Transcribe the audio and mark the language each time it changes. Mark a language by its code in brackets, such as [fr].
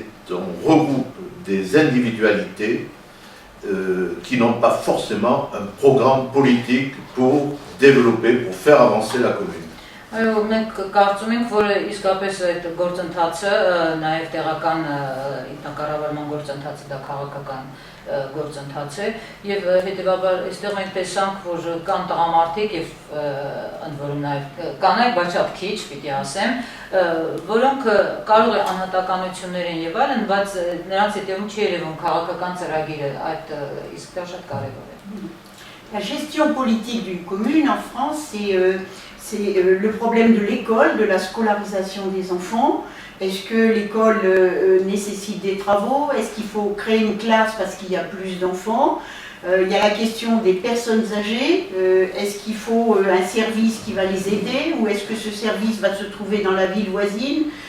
[fr] On regroupe des individualités qui n'ont pas forcément un programme politique pour développer, pour faire avancer la commune. [hy] Այո, մենք կարծում ենք, որ իսկապես այդ գործընթացը նաև տեղական ինքնակառավարման գործընթացը դա քաղաքական գործընթաց է եւ հետեւաբար այստեղ մենք տեսանք, որ կան տղամարդիկ եւ ընդ որում նաև կանայք, բայց շատ քիչ, պիտի ասեմ, որոնք կարող է անհատականություններ են եւ այլն, բայց նրանց հետեւում չի երևում քաղաքական ծրագիրը, այդ իսկ դա շատ կարեւոր է։ [fr] La gestion politique d'une commune en France, c'est le problème de l'école, de la scolarisation des enfants. Est-ce que l'école nécessite des travaux? Est-ce qu'il faut créer une classe parce qu'il y a plus d'enfants? Il y a la question des personnes âgées. Est-ce qu'il faut un service qui va les aider ou est-ce que ce service va se trouver dans la ville voisine?